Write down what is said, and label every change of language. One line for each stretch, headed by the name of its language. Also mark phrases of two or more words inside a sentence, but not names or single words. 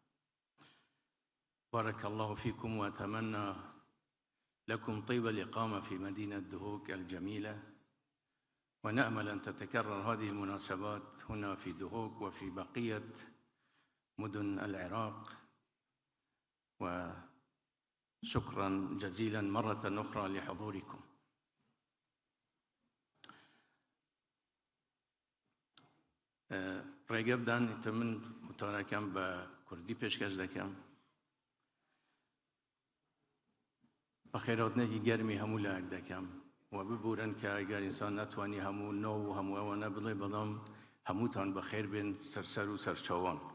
Arabic: بارك الله فيكم، وأتمنى لكم طيب الإقامة في مدينة دهوك الجميلة، ونأمل أن تتكرر هذه المناسبات هنا في دهوك وفي بقية مدن العراق. وشكرا جزيلا مرة أخرى لحضوركم.
Central Kurdish: ڕێگە بدانیتە من وتارەکەم بە کوردی پێشکەش دەکەم. بە خێراتنێکی گەرمی هەموو لایەک دەکەم و ببورن کە ئەگەر ئینسان نەتوانی هەموو نۆ و هەموو ئەوەنە بڵێ، بەڵام هەمووتان بەخێر بێن سەرسەر و سەرچاوان.